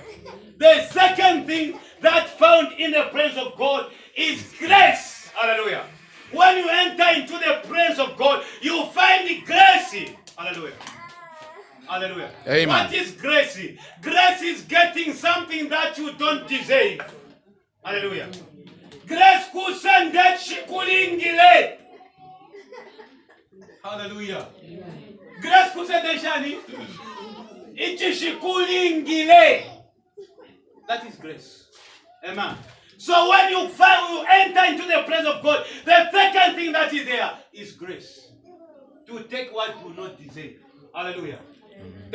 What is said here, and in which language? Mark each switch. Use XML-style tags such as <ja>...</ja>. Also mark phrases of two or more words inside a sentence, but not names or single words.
<en>The second thing that found in the presence of God is grace. Hallelujah. When you enter into the presence of God, you find grace. Hallelujah. Hallelujah. Amen. What is grace? Grace is getting something that you don't deserve.</en> <bem>Hallelujah. Grace kusende shikulingile. Hallelujah. Grace kusende shani.</bem> <en>That is grace. Amen. So when you enter into the presence of God, the second thing that is there is grace. To take what you do not deserve. Hallelujah. Amen.</en>